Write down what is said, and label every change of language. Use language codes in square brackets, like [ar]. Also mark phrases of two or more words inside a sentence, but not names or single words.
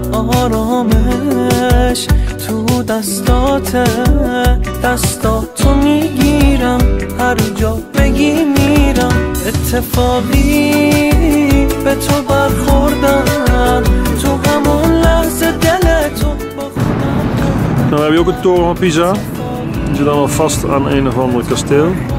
[fa] آرامش تو دستاته دستاتو میگیرم هر جا بگی میرم اتفاقی به تو برخوردم تو همون لحظه دل تو با خودم [nl] Dan heb je ook een toren van Pisa. Die zit dan al vast aan een of ander kasteel.